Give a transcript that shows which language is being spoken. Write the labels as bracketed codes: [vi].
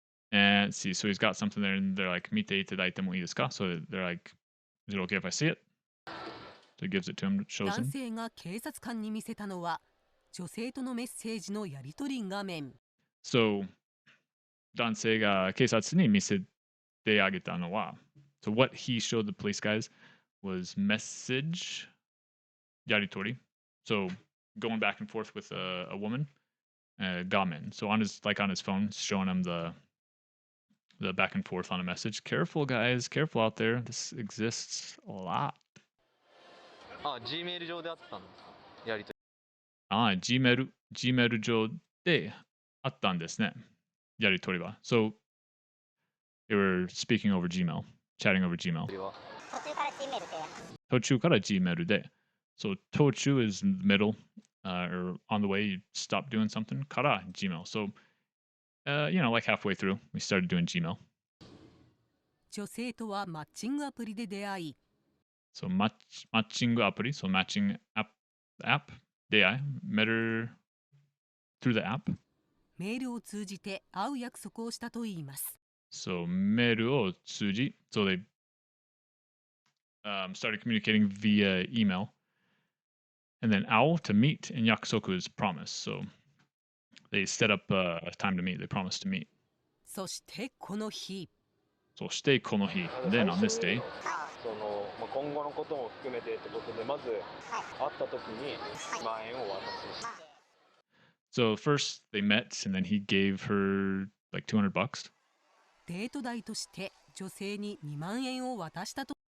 [en] and see so he's got something there and they're like [ja] 見ていただいてもいいですか [en] so they're like is it okay if I see it so he gives it to him shows him [ja] 性が警察官に見せたのは女性とのメッセージのやり取り画面。 [en] So [ja] 男性が警察に見せてあげたのは [en] so what he showed the police guys was message やり取り so going back and forth with a woman 画面 so on his phone showing him the back and forth on a message careful guys careful out there this exists a lot [ja] Gmail 上であったんですかやりとり Gmail 上であったんですね。やりとりは。 [en] So, they were speaking over Gmail, chatting over Gmail. [ja] 途中から Gmail で。 [en] So, 途中 is middle, or on the way, you stop doing something. から Gmail. So, like halfway through, we started doing Gmail. [ja] 女性とはマッチングアプリで出会い、 [en] So, マッチングアプリ、so matching app, 出会い、met her through the app. [ja] メールを通じて会う約束をしたといいます。 [en] So, [ja] メールを通じ、 [en] so they started communicating via email. And then 会おう to meet, and 約束 is promise. So, they set up a time to meet. They promised to meet. [ja] そしてこの日、そしてこの日。 [en] Then on this day, [ja] 今後のことも含めてってことで、まず会った時に1万円を渡す。 [en] so first they met, and then he gave her like $200. [ja] デート代として女性に2万円を渡したと。